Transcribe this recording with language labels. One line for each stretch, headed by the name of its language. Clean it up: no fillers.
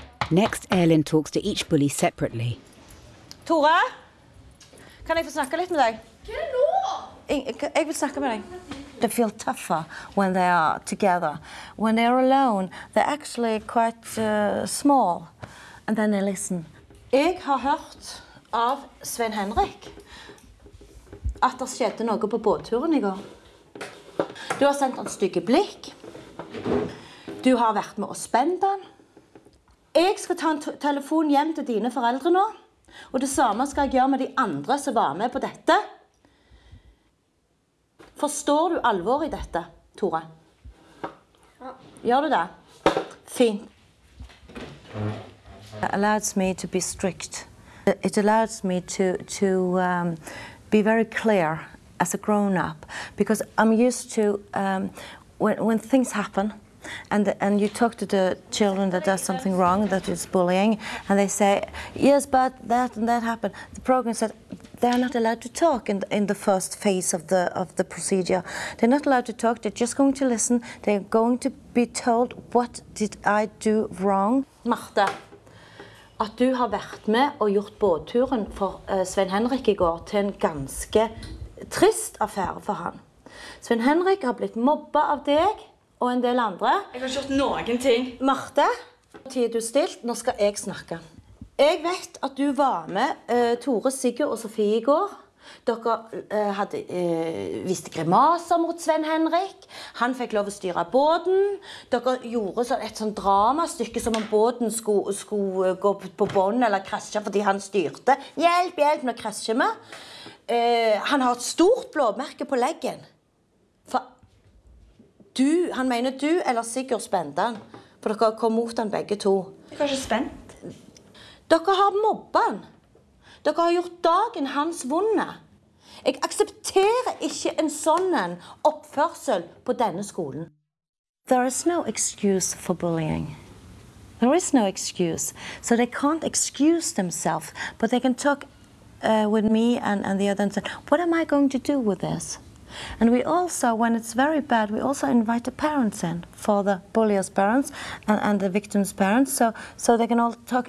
English: Next, Elin talks to each bully separately.
Norwegian: Tore, kan jeg få snakke litt med deg? Jeg vil snakke med deg.
English: They feel tougher when they are together. When they are alone, they're actually quite small. And then they listen.
Norwegian: Jeg har hørt av Svein Henrik at det skjedde noe på båtturen i går. Du har sendt en stygge blikk. Du har vært med å spenne den. Jeg skal ta en telefon hjem til dine foreldre nå. Og det samme skal jeg gjøre med de andre som var med på dette. Forstår du alvor i dette, Tore? Ja. Gjør du det? Fint.
English: It allows me to be strict. It allows me to be very clear as a grown-up. Because I'm used to when things happen. And you talk to the children that does something wrong, that is bullying, and they say, yes, but that and that happened. The program said they're not allowed to talk in the first phase of the procedure. They're not allowed to talk, they're just going to listen, they're going to be told, what did I do wrong?
Norwegian: Marte, at du har vært med og gjort båtturen for Svein Henrik i går til en ganske trist affære for han. Svein Henrik har blitt mobba av deg, og en del andre. Jeg har gjort noen ting. Marte, tid du stilt, nå skal jeg snakke. Jeg vet at du var med Tore, Sigurd og Sofie i går. Dere viste grimaser mot Svein Henrik. Han fikk lov å styre båten. Dere gjorde et sånt dramastykke som om båten skulle gå på bånd eller krasje fordi han styrte. Hjelp, hjelp, nå krasjer vi. Han har et stort blåmerke på leggen. Han mener du eller Sigurd spente han, for dere har kommet mot han begge to. Jeg er kanskje spent. Dere har mobba han. Dere har gjort dagen hans vonde. Jeg aksepterer ikke en sånn oppførsel på denne skolen.
English: There is no excuse for bullying. There is no excuse. So they can't excuse themselves, but they can talk with me and the other and said, what am I going to do with this? And we also, when it's very bad, we also invite the parents in, for the bullier's parents and the victim's parents, so they can all talk.